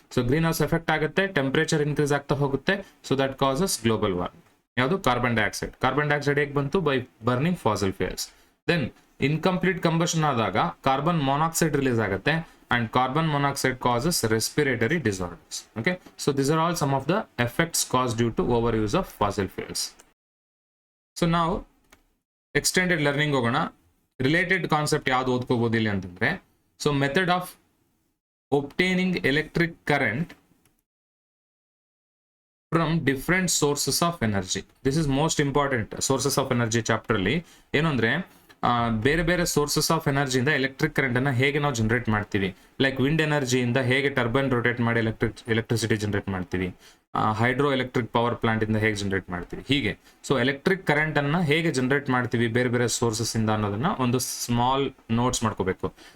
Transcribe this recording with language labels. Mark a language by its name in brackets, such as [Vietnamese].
[Kannada] So green house effect ಆಗುತ್ತೆ, temperature increase ಆಗ್ತಾ ಹೋಗುತ್ತೆ. [English] So that causes global warming. ಯಾವುದು? Carbon dioxide. Carbon dioxide [Kannada] ಹೇಗೆ ಬಂತು? [English] By burning fossil fuels. [Kannada] Then incomplete combustion ಆದಾಗ carbon monoxide release ಆಗುತ್ತೆ, [English] and carbon monoxide causes respiratory disorders. Okay. So these are all some of the effects caused due to overuse of fossil fuels. So now extended learning ಹೋಗೋಣ. [Kannada] Related concept ಯಾವ್ದು ಓದ್ಕೋಬಹುದು ಇಲ್ಲಿ ಅಂತಂದ್ರೆ, [English] So method of obtaining electric current from different sources of energy. This is most important sources of energy chapter ಅಲ್ಲಿ. [Kannada] ಏನು ಅಂದ್ರೆ ಬೇರೆ ಬೇರೆ sources of ಎನರ್ಜಿಯಿಂದ electric current ಅನ್ನ ಹೇಗೆ ನಾವು ಜನರೇಟ್ ಮಾಡ್ತೀವಿ. ಲೈಕ್ ವಿಂಡ್ ಎನರ್ಜಿಯಿಂದ ಹೇಗೆ ಟರ್ಬೈನ್ ರೊಟೇಟ್ ಮಾಡಿ ಎಲೆಕ್ಟ್ರಿಸಿಟಿ ಜನರೇಟ್ ಮಾಡ್ತೀವಿ, ಹೈಡ್ರೋ ಎಲೆಕ್ಟ್ರಿಕ್ ಪವರ್ ಪ್ಲಾಂಟ್ ಇಂದ ಹೇಗೆ ಜನರೇಟ್ ಮಾಡ್ತೀವಿ, ಹೀಗೆ. ಸೊ ಎಲೆಕ್ಟ್ರಿಕ್ ಕರೆಂಟ್ ಅನ್ನ ಹೇಗೆ ಜನರೇಟ್ ಮಾಡ್ತೀವಿ ಬೇರೆ ಬೇರೆ ಸೋರ್ಸಸ್ ಇಂದ ಅನ್ನೋದನ್ನ ಒಂದು ಸ್ಮಾಲ್ ನೋಟ್ಸ್ ಮಾಡ್ಕೋಬೇಕು.